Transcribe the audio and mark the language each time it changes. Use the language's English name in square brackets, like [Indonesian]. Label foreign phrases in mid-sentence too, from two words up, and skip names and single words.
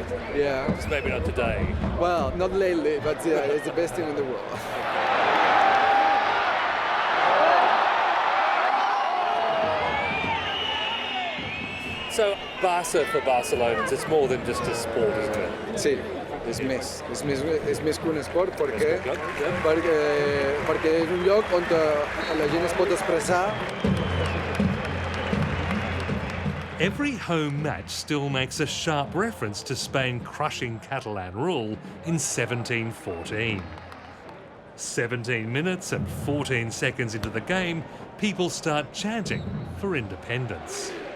[English] Yeah. Just maybe not today. Well, not lately, but yeah, it's the best team in the world. So, Barca for Barcelonans, it's more than just a sport, isn't it? [Catalan] Sí, és més que un esport perquè és un lloc on la gent es pot expressar. [English] Every home match still makes a sharp reference to Spain crushing Catalan rule in 1714. 17 minutes and 14 seconds into the game, people start chanting for independence.